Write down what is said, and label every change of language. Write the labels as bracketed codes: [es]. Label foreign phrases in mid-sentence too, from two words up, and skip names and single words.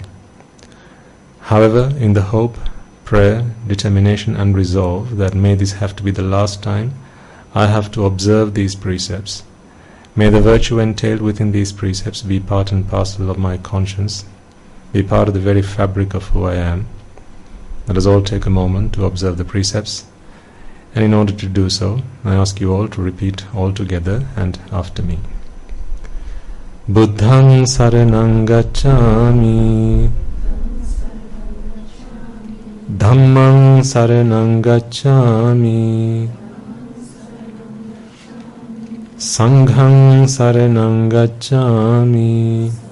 [en] However, in the hope, prayer, determination and resolve that may this have to be the last time I have to observe these precepts, may the virtue entailed within these precepts be part and parcel of my conscience, be part of the very fabric of who I am. Let us all take a moment to observe the precepts, and in order to do so, I ask you all to repeat all together and after me. [pi] Buddhang saranang gacchami, Dhammang saranang gacchami, Sanghang saranang gacchami,